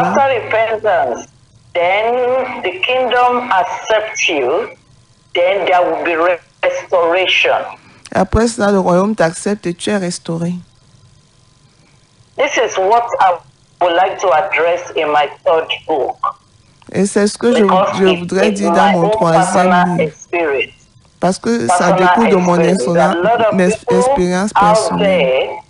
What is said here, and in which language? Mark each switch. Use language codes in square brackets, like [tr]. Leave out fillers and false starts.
[en] after repentance, then the kingdom accepts you, then there will be restoration. [fr] Après cela, le royaume t'accepte et tu es restauré. [en] This is what I would like to address in my third book. [fr] Et c'est ce que je voudrais dire dans mon troisième livre. Parce que ça découle de mon expérience personnelle.